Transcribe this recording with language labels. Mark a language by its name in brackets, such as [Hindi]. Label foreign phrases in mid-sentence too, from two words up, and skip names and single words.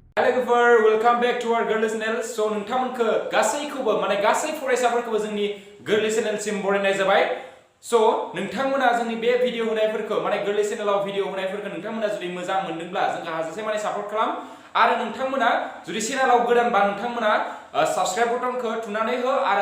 [Bodo] लोगोफोर [English] welcome back to our [Bodo] गोरलै चैनेल सो नोंथांमोनखौ गासैखौबो माने गासै फरायसाफोरखौबो जोंनि गोरलै चैनेलसिम बरायनाय जाबाय सो नोंथांमोना जोंनि बे भिडिअ होनायफोरखौ माने गोरलै चैनेलाव भिडिअ होनायफोरखौ नोंथांमोना जुदि मोजां मोनदोंब्ला जोंखौ हाजासे माने सापर्ट खालाम आरो नोंथांमोना जुदि चैनेलाव गोदानबा नोंथांमोना [English] subscribe buttonखौ [Bodo] थुनानै हो आरो